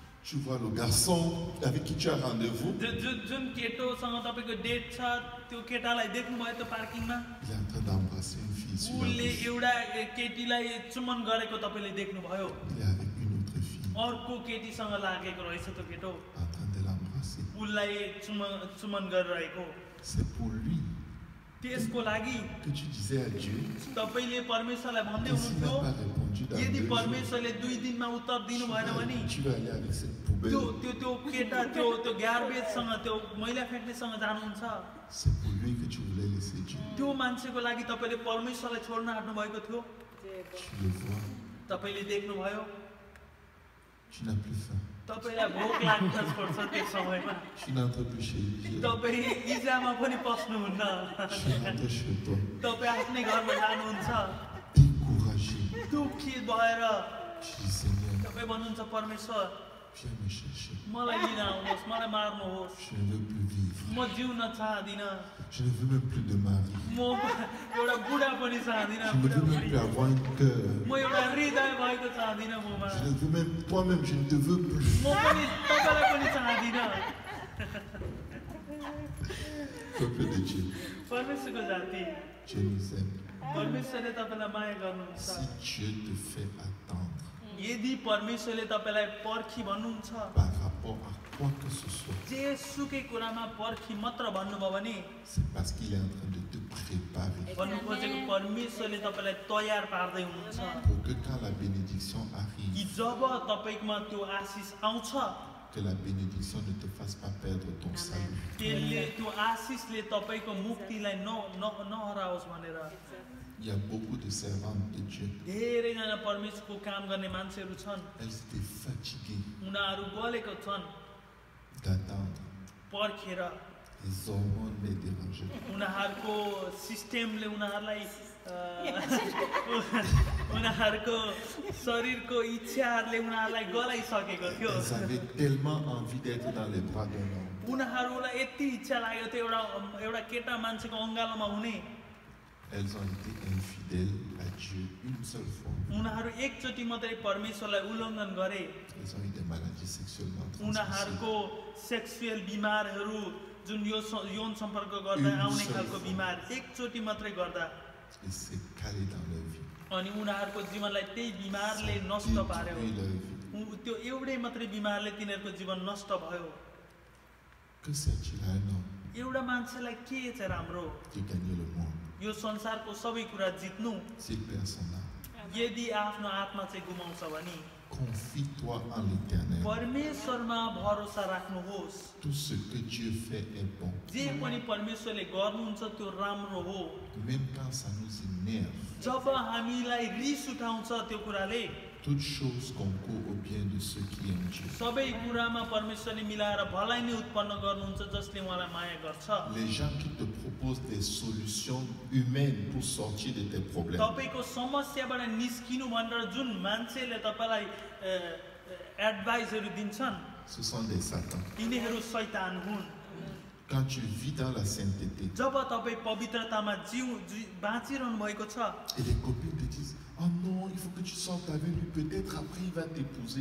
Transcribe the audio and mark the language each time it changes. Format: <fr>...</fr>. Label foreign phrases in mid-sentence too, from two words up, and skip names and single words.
<fr>Tu vois le garçon avec qui tu as rendez-vous,</fr> <ne>जुन केटोसँग तपाईँको डेट छ त्यो केटालाई देख्नुभयो त्यो पार्किङमा</ne> <fr>il est en train d'embrasser une fille sur la</fr> <ne>उसले</ne> <fr>bouche.</fr> <ne>एउटा केटीलाई चुम्बन गरेको तपाईँले देख्नुभयो</ne> <fr>Il est avec une autre fille,</fr> <ne>अर्को केटीसँग लागेको रहेछ त्यो केटो</ne> <fr>en train de l'embrasser.</fr> <ne>उसलाई चुम्बन गरिरहेको</ne> <fr>C'est pour lui</fr> <ne>त्यसको लागि</ne> <fr>que tu disais à Dieu,</fr> <ne>तपाईँले परमेश्वरलाई भन्दै</ne> <fr>et s'il n'a</fr> <ne>हुनुहुन्थ्यो</ne> <fr>pas répondu dans</fr> <ne>यदि</ne> <fr>2 jours,</fr> <ne>परमेश्वरले 2 दिनमा उत्तर दिनु भएन भने</ne> <fr>tu vas aller avec cette poubelle.</fr> <ne>त्यो केटा त्यो ग्यार्बेजसँग त्यो मैला फ्याँक्नेसँग जानुहुन्छ</ne> <fr>C'est pour lui que tu voulais laisser Dieu.</fr> <ne>त्यो मान्छेको लागि तपाईँले परमेश्वरलाई छोड्न आँट्नु भएको थियो</ne> <fr>Tu le vois,</fr> <ne>तपाईँले देख्नुभयो</ne> <fr>tu n'as plus faim.</fr> <ne>तपाईँलाई भोक लाग्न छोड्छ त्यो समयमा</ne> <fr>Tu n'entres plus chez lui.</fr> <ne>तपाईँ इजामा पनि पस्नुहुन्न</ne> <fr>Tu rentres chez toi,</fr> <ne>तपाईँ आफ्नै घरमा जानुहुन्छ</ne> <fr>découragé.</fr> <ne>दुखी भएर</ne> <fr>Tu dis Seigneur,</fr> <ne>तपाईँ भन्नुहुन्छ परमेश्वर</ne> <fr>viens me chercher.</fr> <ne>मलाई लिन आउनुहोस् मलाई मार्नुहोस्</ne> <fr>Je ne veux plus vivre.</fr> <ne>म जिउन चाहदिनँ</ne> <fr>Je ne veux même plus de mari.</fr> <ne>म एउटा बुढा पनि चाहदिनँ</ne> <fr>Je ne veux même plus avoir un cœur.</fr> <ne>म एउटा हृदय भएको चाहदिनँ ममा</ne> <fr>Je ne veux même, toi-même, je ne te veux plus.</fr> <ne>म पनि तपाईँलाई पनि चाहदिनँ</ne> <fr>Peuple de Dieu,</fr> <ne>परमेश्वरको जाति</ne> <fr>Dieu nous aime.</fr> <ne>परमेश्वरले तपाईँलाई माया गर्नुहुन्छ</ne> <fr>Si Dieu te fait attendre</fr> <ne>यदि परमेश्वरले तपाईँलाई पर्खी भन्नुहुन्छ</ne> <fr>par rapport à quoi que ce soit,</fr> <ne>जेसुकै कुरामा पर्खी मात्र भन्नुभयो भने</ne> <fr>c'est parce qu'il est en train de te préparer</fr> <ne>भन्नु खोजेको परमेश्वरले तपाईँलाई तयार पार्दै हुनुहुन्छ</ne> <fr>pour que quand la bénédiction</fr> <ne>कि</ne> <fr>arrive,</fr> <ne>जब तपाईँकोमा त्यो आशिष आउँछ</ne> <fr>que la bénédiction ne te fasse pas perdre ton salut.</fr> <ne>त्यसले त्यो आशिषले तपाईँको मुक्तिलाई नहराओस् भनेर</ne> <fr>Il y a beaucoup de servantes de Dieu.</fr> <ne>धेरैजना परमेश्वरको काम गर्ने मान्छेहरू छन्</ne> <fr>Elles étaient fatiguées</fr> <ne>उनीहरू गलेको छन्</ne> <fr>d'attendre.</fr> <ne>पर्खेर</ne> <fr>Les hormones les dérangeaient.</fr> <ne>उनीहरूको सिस्टमले उनीहरूलाई उनीहरूको शरीरको इच्छाहरूले उनीहरूलाई गलाइसकेको थियो</ne> <fr>Elles avaient tellement envie d'être dans les bras d'un homme.</fr> <ne>उनीहरूलाई यति इच्छा लागेको थियो एउटा केटा मान्छेको अङ्गालोमा हुने</ne> <fr>Elles ont été infidèles à Dieu une seule fois.</fr> <ne>उनीहरू एकचोटि मात्रै परमेश्वरलाई उल्लङ्घन गरे</ne> <fr>Elles ont eu des maladies sexuellement</fr> <ne>उनीहरूको</ne> <fr>transmissibles.</fr> <ne>सेक्सुअल बिमारहरू जुन यौन सम्पर्क गर्दा आउने खालको बिमार एकचोटि मात्रै गर्दा</ne> <fr>Et c'est calé dans leur vie.</fr> <ne>अनि उनीहरूको जीवनलाई त्यही बिमारले</ne> <fr>Ça a</fr> <ne>नष्ट पार्यो</ne> <fr>détruit leur vie.</fr> <ne>त्यो एउटै मात्रै बिमारले तिनीहरूको जीवन नष्ट भयो</ne> <fr>Que sert-il à un homme</fr> <ne>एउटा मान्छेलाई के चाहिँ राम्रो</ne> <fr>de gagner le monde</fr> <ne>यो संसारको सबै कुरा जित्नु</ne> <fr>s'il perd son âme?</fr> <ne>यदि आफ्नो आत्मा चाहिँ गुमाउँछ भने</ne> <fr>Confie-toi en l'Éternel.</fr> <ne>परमेश्वरमा भरोसा राख्नुहोस्</ne> <fr>Tout ce que Dieu fait est bon.</fr> <ne>जे पनि परमेश्वरले गर्नुहुन्छ त्यो राम्रो हो</ne> <fr>Même quand ça nous énerve,</fr> <ne>जब हामीलाई रिस उठाउँछ त्यो कुराले</ne> <fr>toute chose concourt au bien de ceux qui aiment Dieu.</fr> <ne>सबै कुरामा परमेश्वरले मिलाएर भलाइ नै उत्पन्न गर्नुहुन्छ जसले उहाँलाई माया गर्छ</ne> <fr>Les gens qui te proposent des solutions humaines pour sortir de tes problèmes,</fr> <ne>तपाईको समस्याबाट निस्किनु भनेर जुन मान्छेले तपाईलाई एडभाइसहरू दिन्छन्</ne> <fr>ce sont des satans.</fr> <ne>तिनीहरू शैतान हुन्</ne> <fr>Quand tu vis dans la sainteté</fr> <ne>जब तपाईँ पवित्रतामा बाँचिरहनु भएको छ</ne> <fr>et les copines te disent oh non, il faut que tu sortes avec lui, peut-être après il va t'épouser.</fr>